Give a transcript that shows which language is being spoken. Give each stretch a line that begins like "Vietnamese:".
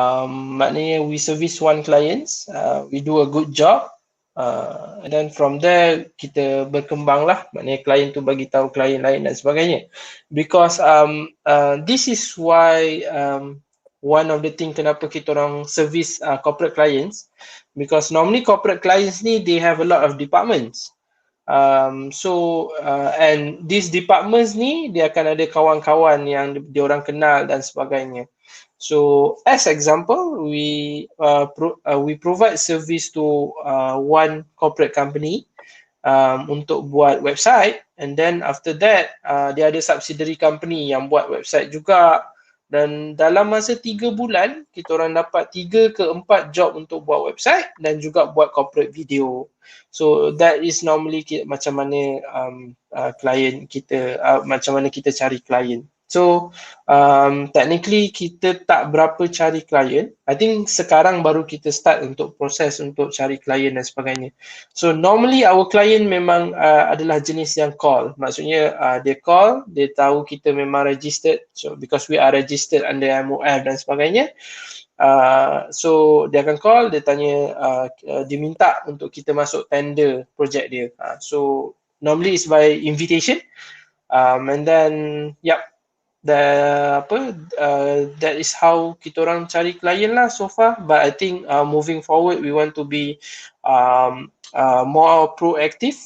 Malay: Maknanya
English: we service one clients, we do a good job, and then from there
Malay: kita berkembang lah. Maknanya klien tu bagi tahu klien lain dan sebagainya.
English: Because this is why one of the thing
Malay: kenapa kita orang
English: service corporate clients, because normally corporate clients ni they have a lot of departments. And these departments
Malay: ni dia akan ada kawan-kawan yang dia orang kenal dan sebagainya.
English: So as example, we provide service to one corporate company
Malay: untuk buat website,
English: and then after that
Malay: dia ada subsidiary company yang buat website juga, dan dalam masa 3 bulan kita orang dapat 3 ke 4 job untuk buat website dan juga buat corporate video.
English: So that is normally
Malay: macam mana klien kita, macam mana kita cari klien. So technically kita tak berapa cari klien.
English: I think
Malay: sekarang baru kita start untuk proses untuk cari klien dan sebagainya.
English: So normally our client
Malay: memang adalah jenis yang
English: call.
Malay: Maksudnya dia call, dia tahu kita memang registered.
English: So because we are registered under MOF
Malay: dan sebagainya. So dia akan call, dia tanya, dia minta untuk kita masuk tender project dia.
English: So normally it's by invitation. And then that is how
Malay: kita orang cari klien lah
English: so far. But I think moving forward we want to be more proactive.